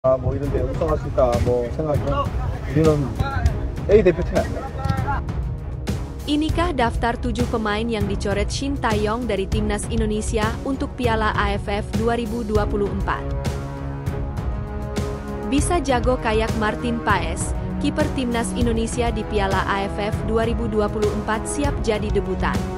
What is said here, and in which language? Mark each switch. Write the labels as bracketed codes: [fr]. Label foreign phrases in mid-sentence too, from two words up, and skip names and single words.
[ko] 뭐 이런 데 우승할 수 있다 뭐 생각이요. 우리는 A 대표팀이 아니야. [id] Inikah daftar 7 pemain yang dicoret Shin Tae-yong dari Timnas Indonesia untuk Piala AFF 2024. Bisa jago kayak Martin Paes, kiper Timnas Indonesia di Piala AFF 2024 siap jadi debutan.